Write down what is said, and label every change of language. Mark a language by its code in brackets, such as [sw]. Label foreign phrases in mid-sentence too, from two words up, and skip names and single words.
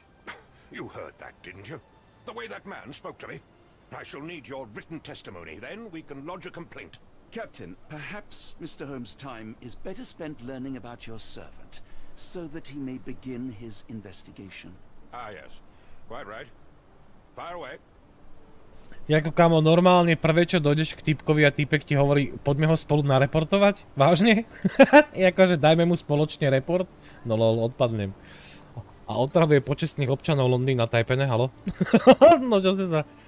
[en] You heard that, didn't you? The way that man spoke to me. I shall need your written testimony, then we can lodge a complaint. Captain, perhaps Mr. Holmes' time is better spent learning about your servant, so that he may begin his investigation. Ah, yes. Quite right. Fire away. [sk] Jako kamo, normálne prvé, čo dojdeš k typkovi a typek ti hovorí, poďme ho spolu nareportovať? Vážne? Jakože dajme mu spoločne report? No lol, odpadnem. A otravuje počestných občanov Londýna, tajpené, halo? No čo si sa...